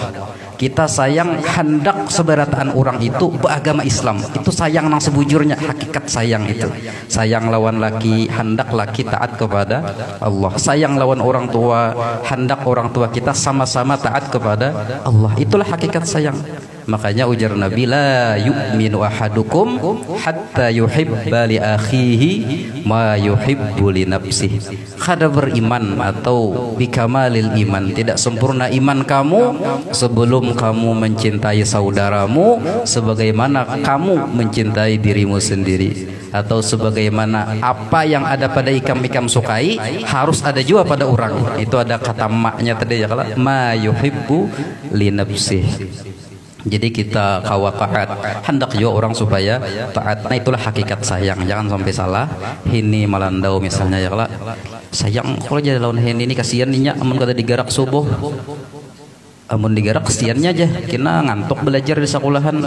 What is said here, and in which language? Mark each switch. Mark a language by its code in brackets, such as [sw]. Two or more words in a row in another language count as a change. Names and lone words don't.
[bjn] Kita sayang hendak seberataan orang itu beragama Islam. Itu sayang nang sebujurnya, hakikat sayang itu. Sayang lawan laki, hendak laki taat kepada Allah. Sayang lawan orang tua, hendak orang tua kita sama-sama taat kepada Allah. Itulah hakikat sayang. Makanya ujar Nabi, [ar] لا يؤمن أحدكم حتى يحب لأخيه ما يحب لنفسه. [bjn] Kada beriman atau [ar] بكمال الإيمان, [bjn] tidak sempurna iman kamu sebelum kamu mencintai saudaramu sebagaimana kamu mencintai dirimu sendiri. Atau sebagaimana apa yang ada pada ikam-ikam sukai harus ada juga pada orang. Itu ada kata maknya tadi ya, kalau [ar] ما يحب لنفسه. [bjn] Jadi kita kawa taat, hendak juga orang supaya taat. Nah itulah hakikat sayang. Jangan sampai salah. Ini malandau misalnya ya, kalau sayang kalau jadi lawan ini kasihan ninya, amun kata digarak subuh, amun digarak kasihannya aja, kena ngantuk belajar di sekolahan.